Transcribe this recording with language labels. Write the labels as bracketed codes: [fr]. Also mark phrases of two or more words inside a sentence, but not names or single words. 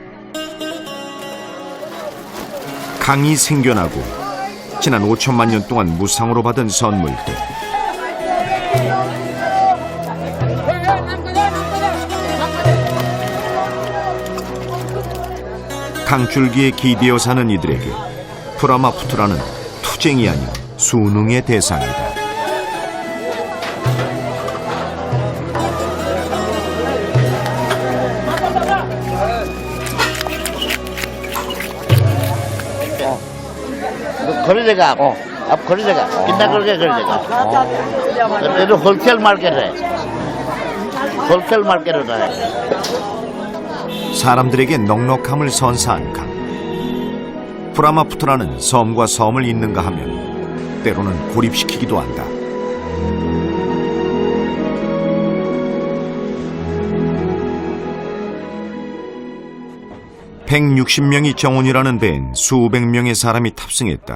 [ko] 강이 생겨나고 지난 5천만 년 동안 무상으로 받은 선물들. 강줄기에 기대어 사는 이들에게 브라마푸트라는 투쟁이 아닌 수능의 대상이다. [hi] खरीद देगा अब खरीद देगा कितना करके खरीदेगा ये तो [en] wholesale market [hi] है [en] wholesale market [hi] होता है [ko] 사람들에게 넉넉함을 선사한 강. 브라마푸트라는 섬과 섬을 잇는가 하면 때로는 고립시키기도 한다. (160명이) 정원이라는 배엔 수백 명의 사람이 탑승했다.